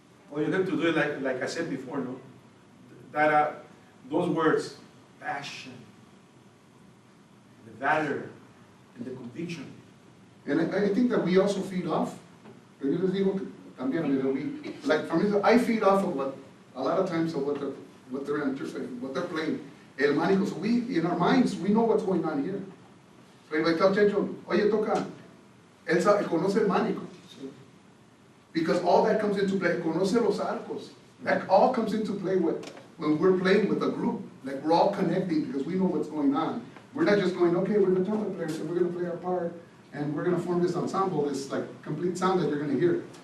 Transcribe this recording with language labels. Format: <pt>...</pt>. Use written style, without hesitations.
<en>Well, you have to do it like I said before, no? That those words, passion, the valor, and the conviction. And I think that we also feed off. Yo les digo también, like for me, I feed off of what a lot of times of what they're interpreting, what they're playing. El mánico. So we, in our minds, we know what's going on here.</en> <es>So if I tell Chencho, oye, toca, él conoce el mánico.</es> <en>Because all that comes into play. Conoce los arcos. That all comes into play when we're playing with a group. Like we're all connecting because we know what's going on. We're not just going, okay, we're the trumpet players, so we're going to play our part. And we're going to form this ensemble, this like complete sound that you're going to hear.</en>